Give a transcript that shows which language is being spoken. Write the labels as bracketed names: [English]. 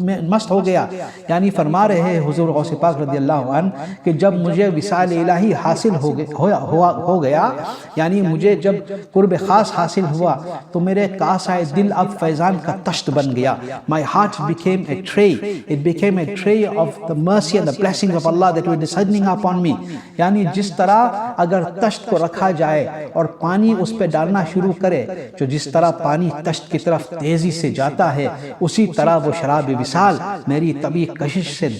[Urdu] مست ہو گیا، یعنی فرما رہے ہیں حضور غوث پاک رضی اللہ عنہ کہ جب مجھے وصال الہی حاصل ہو گیا، یعنی مجھے جب قرب خاص حاصل ہوا تو میرے کاسۂ دل اب فیضان کا تشت بن گیا۔ [English] My heart became a tray. It became a tray of the mercy and the blessings of Allah that were descending upon me. [Urdu] یعنی جس طرح اگر تشت کو رکھا جائے اور پانی اس پہ ڈالنا شروع کرے، جو جس طرح پانی تشت کی طرف تیزی سے جاتا ہے، اسی طرح وہ شراب وصال میری طبعی کشش